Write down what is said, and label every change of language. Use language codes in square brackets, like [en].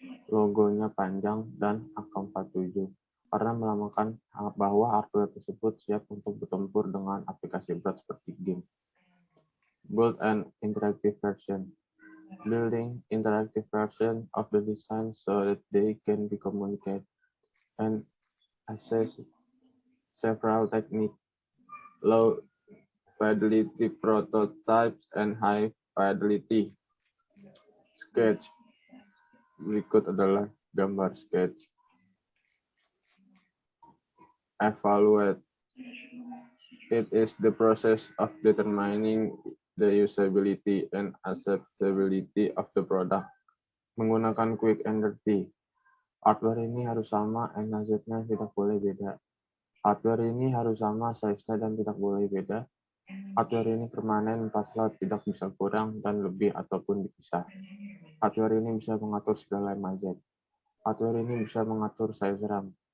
[id] Logonya panjang dan AK47 karena melambangkan bahwa hardware tersebut siap untuk bertempur dengan aplikasi berat seperti game. [en] Build an interactive version. Building interactive version of the design so that they can be communicated and access several techniques. Low fidelity prototypes and high fidelity. Sketch. [id] Berikut adalah gambar sketch. [en] Evaluate. It is the process of determining the usability and acceptability of the product. [id] Menggunakan [en] quick and dirty. [id] Hardware ini harus sama, MAZ-nya tidak boleh beda. Hardware ini harus sama, size-nya dan tidak boleh beda. Hardware ini permanen, 4 slot, tidak bisa kurang dan lebih ataupun dipisah. Hardware ini bisa mengatur segala MAZ. Hardware ini bisa mengatur size RAM.